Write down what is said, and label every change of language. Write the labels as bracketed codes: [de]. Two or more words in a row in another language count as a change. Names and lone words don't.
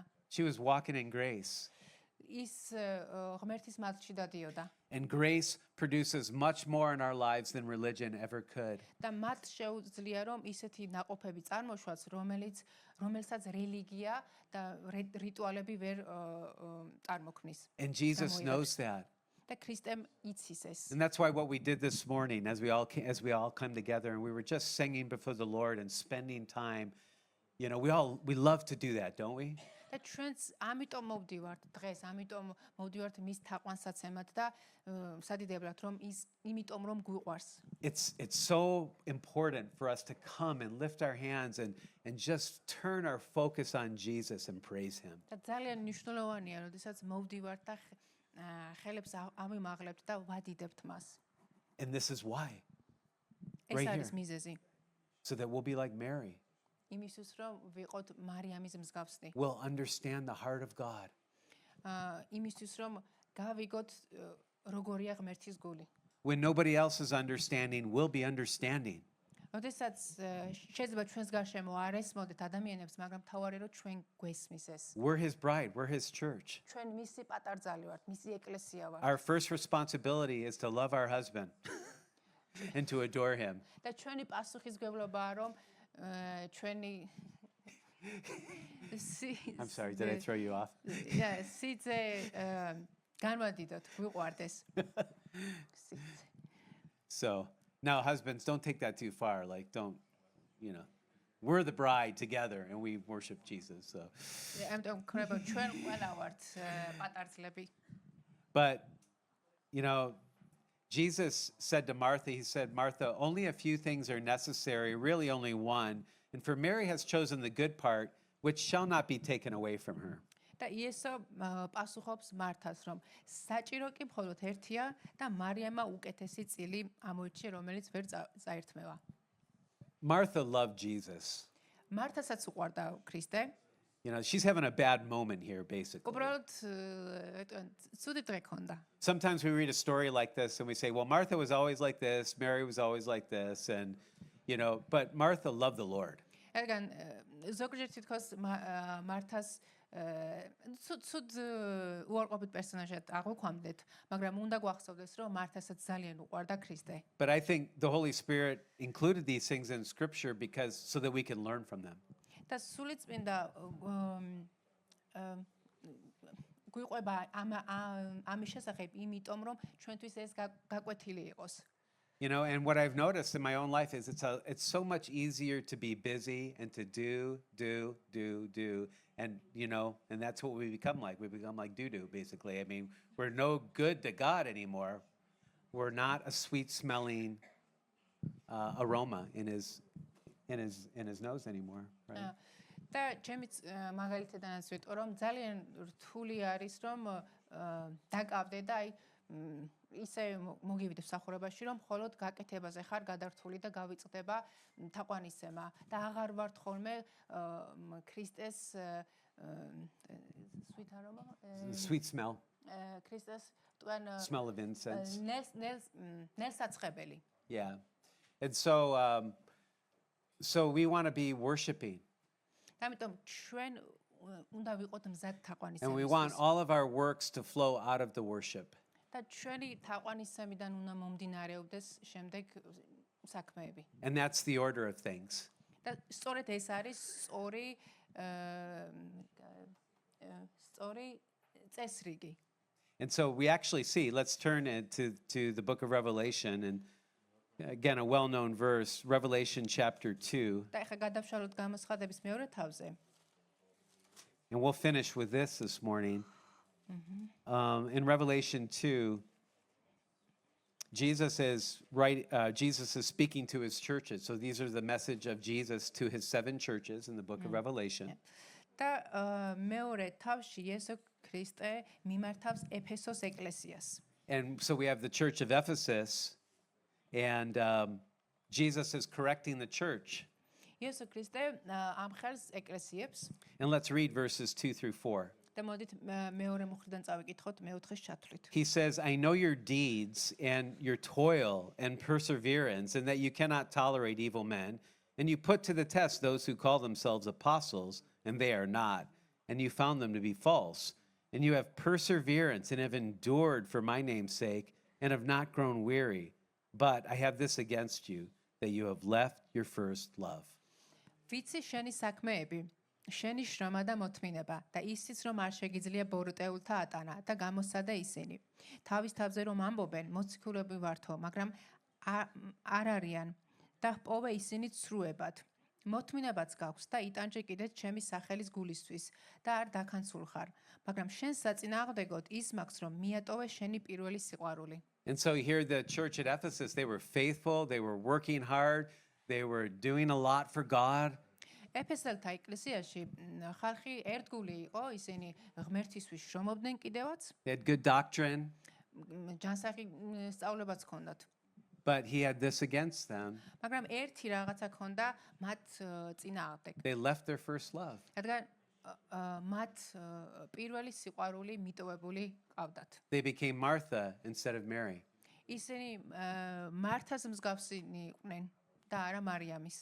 [en] She was walking in grace. [ka] ის ღმერთის მალჩი დადიოდა. [en] And grace produces much more in our lives than religion ever could. [ka] და მათ შეუძლია რომ ისეთი ნაყოფები წარმოშვას, რომელსაც რელიგია და რიტუალები ვერ წარმოქმნის. [en] And Jesus knows that. [ka] და ქრისტემ იცის ეს. [en] And that's why what we did this morning as we all come together and we were just singing before the Lord and spending time, you know, we love to do that, don't we? [ka] და ჩვენც ამიტომ მოვდივართ დღეს, ამიტომ მოვდივართ მის თაყვანსაცემად და სადიდებლად რომ ის იმიტომ რომ გვიყვარს. [en] It's so important for us to come and lift our hands and just turn our focus on Jesus and praise him. [ka] და ძალიან მნიშვნელოვანია, როდესაც მოვდივართ და ხელებს ამიმაღლებთ და ვადიდებთ მას. [en] And this is why. [ka] ეს [en] Right [ka] არის [en] here. [ka] მიზეზი. [en] So that we'll be like Mary. [ka] იმისთვის რომ ვიყოთ მარიამის მსგავსი. [en] We'll understand the heart of God. [ka] იმისთვის რომ გავიგოთ როგორია ღმერთის გული. [en] When nobody else is understanding, we'll be understanding. [ka] როდესაც შეიძლება ჩვენს გარშემო არ ესმოდეთ ადამიანებს, მაგრამ თავარი რომ ჩვენ გვესმის ეს. [en] We're his bride, we're his church. [ka] ჩვენ მისი პატარძალი ვართ, მისი ეკლესია ვართ. [en] Our first responsibility is to love our husband and to adore him. [ka] და ჩვენი პასუხისმგებლობაა რომ ჩვენი [en] I'm sorry, did I throw you off? [ka] სიძე განვადიდოთ, გვიყვარდეს. [en] So, now husbands, don't take that too far. Like, don't, you know, we're the bride together and we worship Jesus. So, [ka] ამიტომ ქრება ჩვენ ყველა ვართ პატარძლები. [en] but, you know, Jesus said to Martha, he said, Martha, only a few things are necessary, really only one. And for Mary has chosen the good part, which shall not be taken away from her. [ka] და იესო პასუხობს მართას, რომ საჭირო კი მხოლოდ ერთია და მარიამმა უკეთესი წილი ამოიჩია, რომელიც ვერ წაერთმევა. [en] Martha loved Jesus. [ka] მართასაც უყვარდა ქრისტე. [en] You know, she's having a bad moment here, basically. [ka] უბრალოდ ცუდი დღე ქონდა. [en] Sometimes we read a story like this and we say, well, Martha was always like this, Mary was always like this, and, you know, but Martha loved the Lord. [ka] რადგან ზოგჯერ თითქოს მართას ცუდ უარყოფით პერსონაჟად აღვქვამდეთ, მაგრამ უნდა გვახსოვდეს, რომ მართასაც ძალიან უყვარდა ქრისტე. [en] But I think the Holy Spirit included these things in Scripture because so that we can learn from them. [ka] და სულიწმინდა გვიყვება ამის შესახებ, იმიტომ რომ ჩვენთვის ეს გაკვეთილი იყოს. [en] You know, and what I've noticed in my own life is it's so much easier to be busy and to do, and you know, and that's what we become like. We become like doo-doo, basically. I mean, we're no good to God anymore. We're not a sweet-smelling aroma in his nose anymore, right? [ka] და ჩემიც მაგალითადანაც ვიტყო, რომ ძალიან რთული არის, რომ დაკავდე და აი ისე მოგივიდე მსახურებაში, რომ მხოლოდ გაკეთებაზე ხარ გადართული და გავიწყდება თაყვანისცემა და აღარ ვართ ხოლმე ქრისტეს [en] sweet aroma, Sweet smell. [ka] ქრისტეს ტვენ [en] Smell of incense. [ka] ნელსაწყებელი. [en] Yeah. And so we want to be worshiping. [ka] ამიტომ ჩვენ უნდა ვიყოთ მზად [en] And we want [ka] თაყვანისმისთვის. [en] all of our works to flow out of the worship. [ka] და ჩვენი თაყვანისმიდან უნდა მომდინარეობდეს შემდეგ საქმეები. [en] And that's the order of things. [ka] და სწორედ ეს არის სწორი წესრიგი. [en] And so we actually see, let's turn to the book of Revelation, and again, a well-known verse, Revelation chapter 2. [ka] და ეხლა გადავშალოთ გამოსხადების მეორე თავზე. [en] And we'll finish with this morning. In Revelation 2, Jesus is speaking to his churches. So these are the message of Jesus to his 7 churches in the book of Revelation. [ka] და მეორე თავში იესო ქრისტე მიმართავს ეფესოს ეკლესიას. [en] And so we have the church of Ephesus, and Jesus is correcting the church. [ka] იესო ქრისტე ამხელს ეკლესიებს [en] And let's read verses 2 through 4. [ka] და მოდით მეორე მუხრიდან წავიკითხოთ მეოთხეს ჩათვლით. [en] He says, I know your deeds and your toil and perseverance, and that you cannot tolerate evil men. And you put to the test those who call themselves apostles, and they are not. And you found them to be false. And you have perseverance and have endured for my name's sake, and have not grown weary. But I have this against you, that you have left your first love. [ka] ვიცი შენი საქმეები, შენი შრომა და მოთმინება და ისიც რომ არ შეგიძლია ბოროტეულთა ატანა და გამოსცადა ისინი. თავის თავზე რომ ამბობენ, მოციქულები ვართო, მაგრამ არ არიან და ჰპოვე ისინი ცრუებად. მოთმინებაც გაქვს და იტანჯე კიდეც ჩემი სახელის გულისთვის და არ დაქანცულ ხარ, მაგრამ შენ საწინააღმდეგოდ ის მაქვს რომ მიატოვე შენი პირველი სიყვარული. [en] And so here the church at Ephesus, they were faithful, they were working hard, they were doing a lot for God. [ka] ეფესელთა ეკლესიაში ხალხი ერთგული იყო, ისინი ღმერთისთვის შრომობდნენ კიდევაც, [en] They had good doctrine, [ka] ჯანსაღი სწავლებაც ჰქონდათ. [en] but he had this against them. [ka] მაგრამ ერთი რაღაცა ქონდა მათ წინააღმდეგ. [en] They left their first love. [ka] რადგან მათ პირველი სიყვარული მიტოვებული ყავდათ. [en] They became Martha instead of Mary. [ka] ისინი მართას მსგავსინი იყვნენ და არა მარიამის.